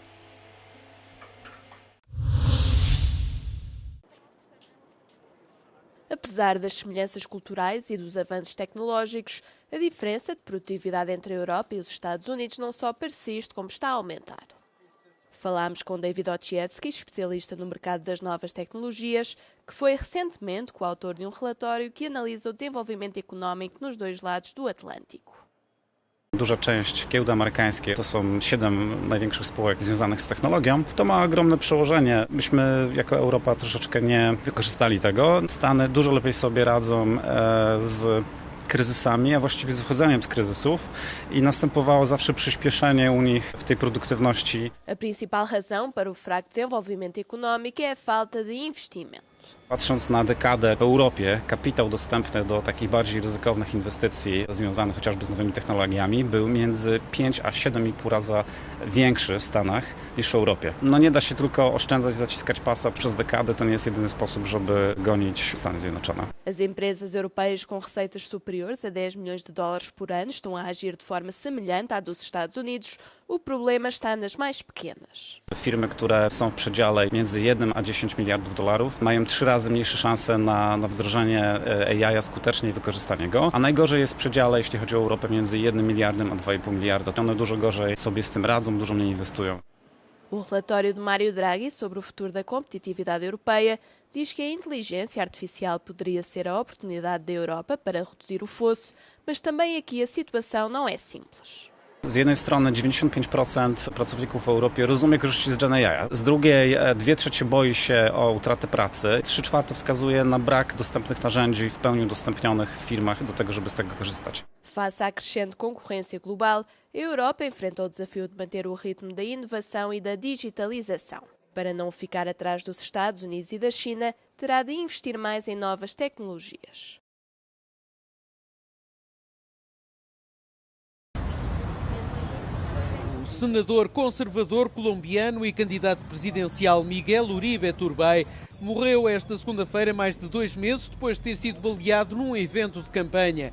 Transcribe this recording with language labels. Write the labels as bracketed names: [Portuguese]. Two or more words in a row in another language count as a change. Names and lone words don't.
[Portuguese] Apesar das semelhanças culturais e dos avanços tecnológicos, a diferença de produtividade entre a Europa e os Estados Unidos não só persiste, como está a aumentar. Falámos com David Ochietsky, especialista no mercado das novas tecnologias, que foi recentemente coautor de um relatório que analisa o desenvolvimento económico nos 2 lados do Atlântico. [Polish] Duża część giełdy amerykańskiej to są 7 największych spółek związanych z technologią. To ma ogromne przełożenie. Myśmy jako Europa troszeczkę nie wykorzystali tego. Stany dużo lepiej sobie radzą z kryzysami, a właściwie z wychodzeniem z kryzysów i następowało zawsze przyspieszenie u nich w tej produktywności. [Portuguese] A principal razão para o fraco desenvolvimento económico é a falta de investimento. [Polish] Patrząc na dekadę w Europie, kapitał dostępny do takich bardziej ryzykownych inwestycji związanych chociażby z nowymi technologiami był między 5 a 7,5 razy większy w Stanach niż w Europie. No nie da się tylko oszczędzać, zaciskać pasa przez dekadę, to nie jest jedyny sposób, żeby gonić Stany Zjednoczone. [Portuguese] As empresas europeias com receitas superiores a 10 milhões de dólares por ano estão a agir de forma semelhante à dos Estados Unidos, O problema está nas mais pequenas. [Polish] Firmy, które są w przedziale między 1 a 10 miliardów dolarów, mają 3 razy mniejsze szanse na wdrożenie AI skutecznie i wykorzystanie go, a najgorzej jest w przedziale, jeśli chodzi o Europę, między 1 miliardem a 2,5 miliarda. One dużo gorzej sobie z tym radzą, dużo mniej inwestują. [Portuguese] O relatório de Mário Draghi sobre o futuro da competitividade europeia diz que a inteligência artificial poderia ser a oportunidade da Europa para reduzir o fosso, mas também aqui a situação não é simples. [Polish] Z jednej strony 95% pracowników w Europie rozumie korzyści z [English] Gen AI, [Polish] z drugiej 2/3 boi się o utratę pracy, 3/4 wskazuje na brak dostępnych narzędzi w pełni udostępnionych w firmach do tego, żeby z tego korzystać. [Portuguese] Face à crescente concorrência global, a Europa enfrenta o desafio de manter o ritmo da inovação e da digitalização. Para não ficar atrás dos Estados Unidos e da China, terá de investir mais em novas tecnologias. O senador conservador colombiano e candidato presidencial Miguel Uribe Turbay morreu esta segunda-feira, mais de 2 meses depois de ter sido baleado num evento de campanha.